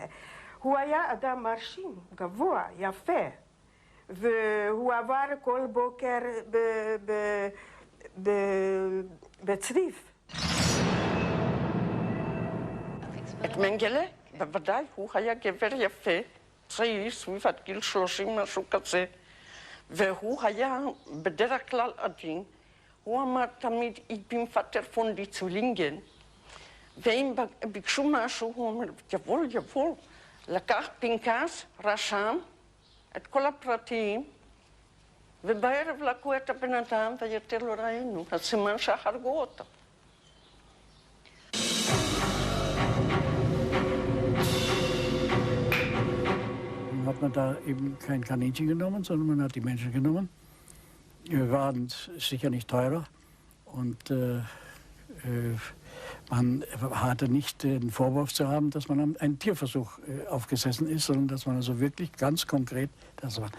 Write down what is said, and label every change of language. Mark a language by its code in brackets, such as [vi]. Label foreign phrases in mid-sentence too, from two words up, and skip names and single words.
[he] הוא היה אדם מרשים, גבוה, יפה, והוא עבר כל בוקר בצריף. את מנגלה, בוודאי, הוא היה גבר יפה, צעיר, סביב עד גיל 30, משהו כזה, והוא היה בדרך כלל עדין. הוא אמר תמיד, [de] ich bin Vater von die Zwillingen. [he] ואם ביקשו משהו, הוא אומר, יבול, יבול. לקח פנקס, רשם את כל הפרטים, ובערב לקחו את הבן אדם ויותר לא ראינו. אז סימן שהרגו אותו. [de] Hat man da eben kein Kaninchen genommen, sondern man hat die Menschen genommen. Wir waren sicher nicht teurer und man hatte nicht den Vorwurf zu haben, dass man einen Tierversuch aufgesessen ist, sondern dass man also wirklich ganz konkret das war.